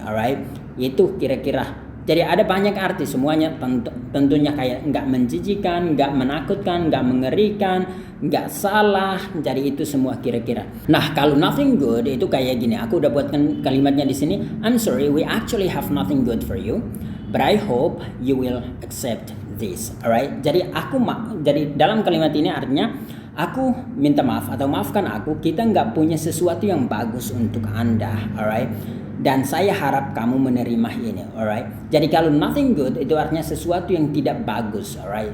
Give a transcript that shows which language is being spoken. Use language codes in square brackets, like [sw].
[id] Alright, itu kira-kira. Jadi ada banyak arti, semuanya tentunya kayak nggak menjijikan, nggak menakutkan, nggak mengerikan, nggak salah. Jadi itu semua kira-kira. Nah, kalau nothing good itu kayak gini. Aku udah buatkan kalimatnya di sini. [en] I'm sorry, we actually have nothing good for you, but I hope you will accept this. Alright. [id] Jadi jadi dalam kalimat ini artinya aku minta maaf atau maafkan aku. Kita nggak punya sesuatu yang bagus untuk Anda. Alright. Dan saya harap kamu menerima ini, alright? Jadi kalau nothing good itu artinya sesuatu yang tidak bagus, alright?